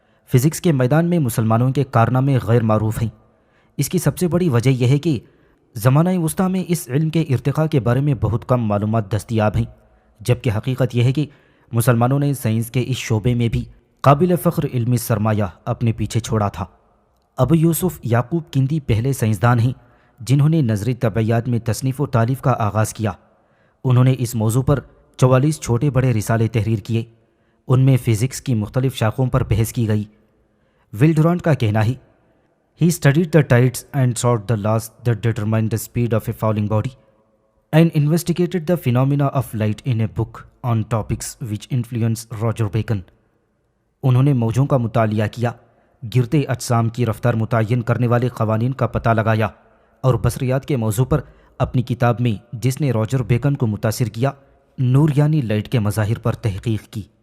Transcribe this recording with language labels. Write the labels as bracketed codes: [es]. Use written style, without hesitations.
[ur] Physics کے میدان میں مسلمانوں کے کارنامے غیر معروف ہیں. اس کی سب سے بڑی وجہ یہ ہے کہ زمانہ وسطیٰ میں اس علم کے ارتقاء کے بارے میں بہت کم معلومات دستیاب ہیں، جبکہ حقیقت یہ ہے کہ مسلمانوں نے سائنس کے اس شعبے میں بھی قابل فخر علمی سرمایہ اپنے پیچھے چھوڑا تھا. ابو یوسف یعقوب کندی پہلے سائنسدان ہیں جنہوں نے نظری طبعیات میں تصنیف و تالیف کا آغاز کیا. انہوں نے اس موضوع پر 44 چھوٹے بڑے رسالے تحریر کیے. ان میں فزکس کی مختلف شاخوں پر بحث کی گئی. ول ڈورانٹ کا کہنا ہے، [en] He studied the tides and sought the laws that determine the speed of a falling body, and investigated the phenomena of light in a book on topics which influence Roger Bacon. [ur] انہوں نے موجوں کا مطالعہ کیا، گرتے اجسام کی رفتار متعین کرنے والے قوانین کا پتہ لگایا، اور بصریات کے موضوع پر اپنی کتاب میں جس نے راجر بیکن کو متاثر کیا، نور یعنی لائٹ کے مظاہر پر تحقیق کی.